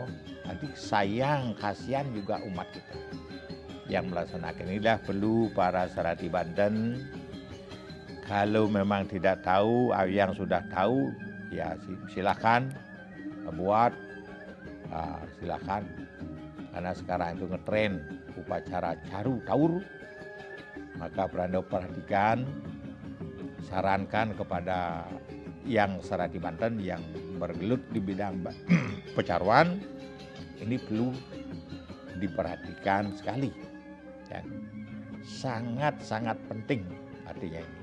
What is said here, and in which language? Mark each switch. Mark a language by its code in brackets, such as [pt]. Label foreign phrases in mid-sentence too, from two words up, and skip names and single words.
[id] Nanti sayang, kasihan juga umat kita yang melaksanakan. Inilah perlu para Sarati Banten. Kalau memang tidak tahu, yang sudah tahu, ya silakan buat, silakan. Karena sekarang itu ngetren upacara caru taur, maka Anda perhatikan, sarankan kepada yang Sarati Banten yang bergelut di bidang pecaruan, ini perlu diperhatikan sekali. Dan sangat-sangat penting artinya ini.